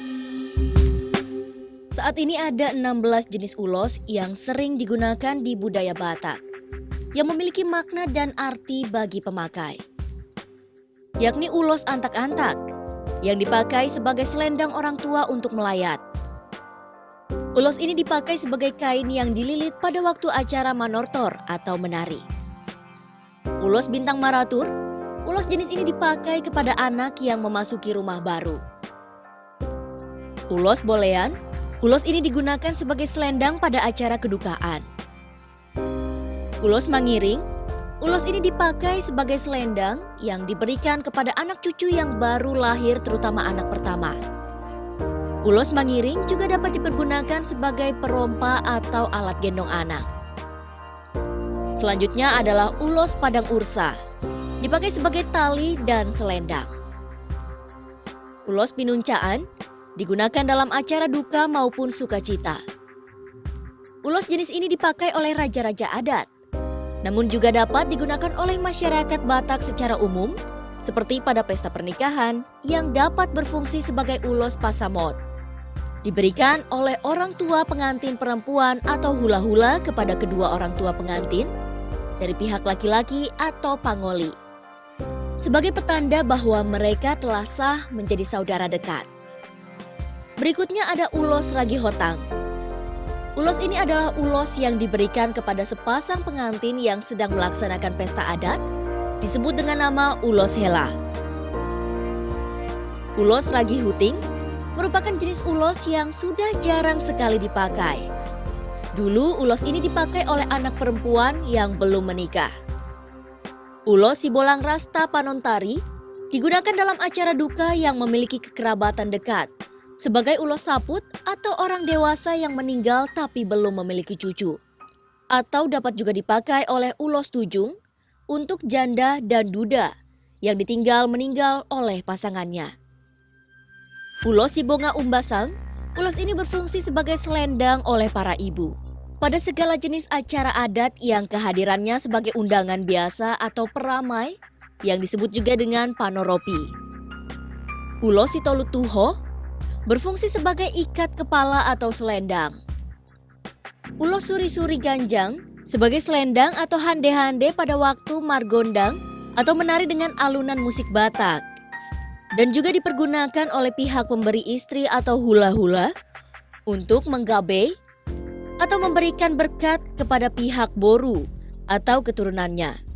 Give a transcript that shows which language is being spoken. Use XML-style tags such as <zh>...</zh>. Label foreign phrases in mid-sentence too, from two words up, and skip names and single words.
<id>Saat ini ada 16 jenis ulos yang sering digunakan di budaya Batak, yang memiliki makna dan arti bagi pemakai. Yakni ulos antak-antak, yang dipakai sebagai selendang orang tua untuk melayat. Ulos ini dipakai sebagai kain yang dililit pada waktu acara manortor atau menari. Ulos bintang maratur, ulos jenis ini dipakai kepada anak yang memasuki rumah baru. Ulos bolean, ulos ini digunakan sebagai selendang pada acara kedukaan. Ulos mangiring, ulos ini dipakai sebagai selendang yang diberikan kepada anak cucu yang baru lahir, terutama anak pertama. Ulos mangiring juga dapat dipergunakan sebagai perompa atau alat gendong anak. Selanjutnya adalah ulos padang ursa, dipakai sebagai tali dan selendang. Ulos pinuncaan digunakan dalam acara duka maupun sukacita. Ulos jenis ini dipakai oleh raja-raja adat, namun juga dapat digunakan oleh masyarakat Batak secara umum, seperti pada pesta pernikahan yang dapat berfungsi sebagai ulos pasamot. Diberikan oleh orang tua pengantin perempuan atau hula-hula kepada kedua orang tua pengantin dari pihak laki-laki atau pangoli, sebagai petanda bahwa mereka telah sah menjadi saudara dekat. Berikutnya ada ulos ragi hotang. Ulos ini adalah ulos yang diberikan kepada sepasang pengantin yang sedang melaksanakan pesta adat, disebut dengan nama ulos hela. Ulos ragi huting merupakan jenis ulos yang sudah jarang sekali dipakai. Dulu ulos ini dipakai oleh anak perempuan yang belum menikah. Ulos sibolang rasta panontari digunakan dalam acara duka yang memiliki kekerabatan dekat, sebagai ulos saput atau orang dewasa yang meninggal tapi belum memiliki cucu. Atau dapat juga dipakai oleh ulos tujung untuk janda dan duda yang ditinggal meninggal oleh pasangannya. Ulos sibonga umbasang, ulos ini berfungsi sebagai selendang oleh para ibu pada segala jenis acara adat yang kehadirannya sebagai undangan biasa atau peramai yang disebut juga dengan panoropi. Ulos sitolutuho berfungsi sebagai ikat kepala atau selendang. Ulos suri-suri ganjang sebagai selendang atau hande-hande pada waktu margondang atau menari dengan alunan musik Batak. Dan juga dipergunakan oleh pihak pemberi istri atau hula-hula untuk menggabe atau memberikan berkat kepada pihak boru atau keturunannya.</id>